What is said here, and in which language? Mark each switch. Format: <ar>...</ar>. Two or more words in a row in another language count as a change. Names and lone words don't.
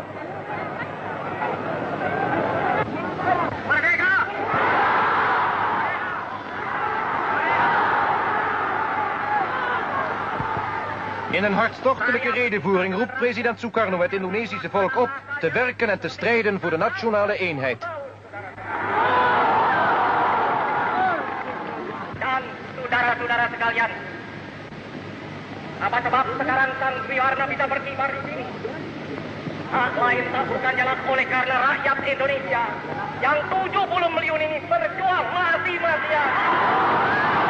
<nl>In een hartstochtelijke redevoering roept president Sukarno het Indonesische volk op te werken en te strijden voor de nationale eenheid.</nl> <id>Dan saudara-saudara sekalian, apa sebab sekarang Sang Sri Warna bisa berkibar di sini? Hak lain tak bukan jalan oleh karena rakyat Indonesia yang 70 milyon ini berjuang mati-matian.</id>